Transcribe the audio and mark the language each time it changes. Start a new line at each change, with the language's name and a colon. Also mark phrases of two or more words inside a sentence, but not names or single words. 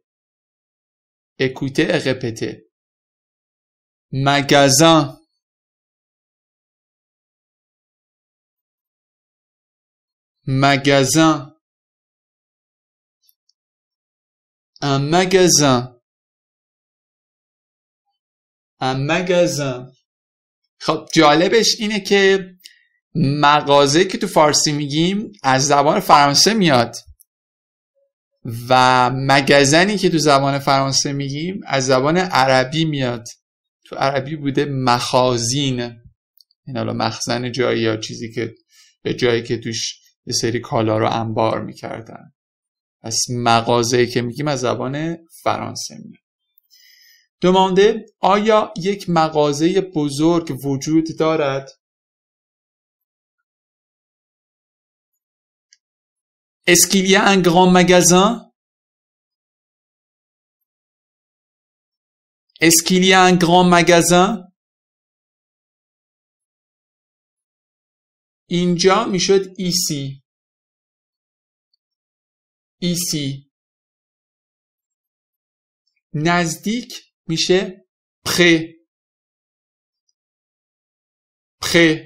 French: Écoutez et répétez. Magasin. Magasin. Un magasin. Un magasin.
Persian: خب جالبش اینه که مغازه که تو فارسی میگیم از زبان فرانسه میاد و مگزنی که تو زبان فرانسه میگیم از زبان عربی میاد. تو عربی بوده مخازین. این حالا مخزن جایی یا چیزی که به جایی که توش یه سری کالا رو انبار میکردن. پس مغازه‌ای که میگیم از زبان فرانسه میاد. دمانده آیا یک مغازه بزرگ وجود دارد؟
French: Est-ce qu'il y a un grand magasin? Est-ce qu'il y a un grand magasin?
Persian: اینجا میشد ici.
French: Ici.
Persian: نزدیک میشه près.
French: Près.